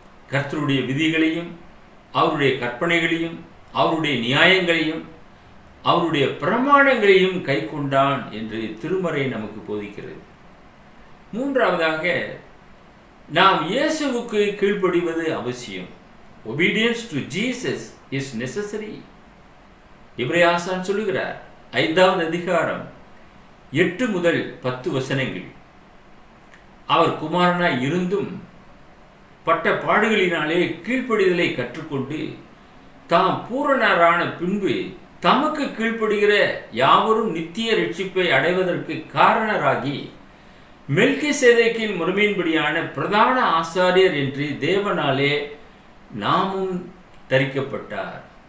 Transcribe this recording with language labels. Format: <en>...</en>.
<ta>கர்த்தருடைய விதிகளையும் அவருடைய கற்பனைகளையும் அவருடைய நியாயங்களையும் அவருடைய பிரமாணங்களையும் கை கொண்டான் என்று திருமறை நமக்கு போதிக்கிறது. மூன்றாவதாக, நாம் இயேசுவுக்கு கீழ்ப்படிவது அவசியம்.</ta> <en>Obedience to Jesus is necessary.</en> <ta>எபிரேயர் சொல்லுகிறார் 5வது அதிகாரம் 8 முதல் 10 வசனங்கள். அவர் குமாரனாய் இருந்தும் பட்ட பாடுகளினாலே கீழ்ப்படிதலை கற்றுக்கொண்டு தாம் பூரணரான பின்பு தமக்கு கீழ்ப்படுகிற யாவரும் நித்திய ரட்சிப்பை அடைவதற்கு காரணராகி மெல்கிசேதேக்கின் முறைமையின்படியான பிரதான ஆசாரியர் என்று தேவனாலே நாமும் தரிக்கப்பட்டார்.</ta>